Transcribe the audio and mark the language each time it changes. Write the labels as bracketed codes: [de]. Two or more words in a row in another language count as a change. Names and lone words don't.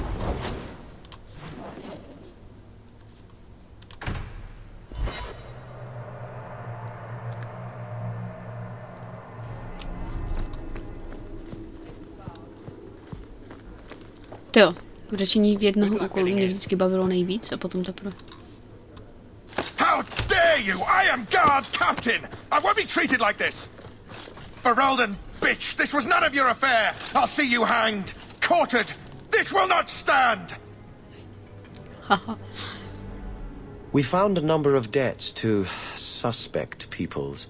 [cs] Jo, řečení v jednoho úkolu mě vždycky bavilo nejvíc a potom teprve. [en] How dare you! I am guard captain! I won't be treated like this! Ferelden, bitch! This was none of your affair! I'll see you hanged! Quartered! This will not stand! We found a number of debts to suspect peoples.